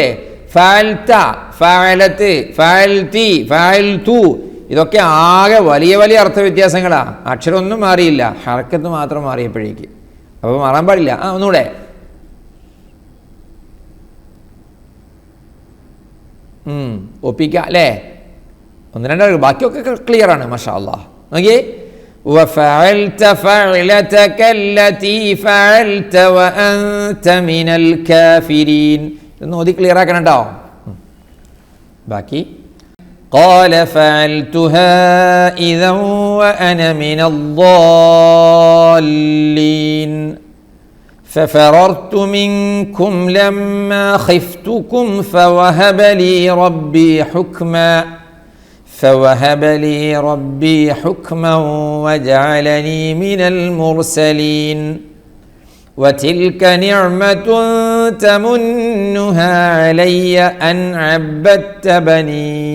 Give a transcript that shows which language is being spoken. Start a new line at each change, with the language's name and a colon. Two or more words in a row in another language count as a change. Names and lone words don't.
Arabic: فعلتَ، فعلتْ، فعلتِ، فعلتُ,
Malayalam: ഇതൊക്കെ ആകെ വലിയ വലിയ അർത്ഥവ്യത്യാസങ്ങളാണ്. അക്ഷരമൊന്നും മാറിയില്ല, ഹർക്കത്ത് മാത്രം മാറിയപ്പോഴേക്ക്. അപ്പോൾ മാറാൻ പാടില്ല. ഒന്നുകൂടെ. ഒപ്പിക്കാം അല്ലേ? ഒന്ന് രണ്ടാൾ ബാക്കിയൊക്കെ ക്ലിയർ ആണ്.
Arabic: ما شاء الله.
Malayalam: നോക്കിയേ.
Arabic: وفعلت فعلتك التي فعلت وأنت من الكافرين.
Malayalam: ഇതൊന്ന് ഓതി ക്ലിയർ ആക്കണം കേട്ടോ.
Arabic: ബാക്കി قال فعلتها إذا وأنا من الضالين ففررت منكم لما خفتكم فوهب لي ربي حكما وجعلني من المرسلين وتلك نعمة تمنها علي أن عبدت بني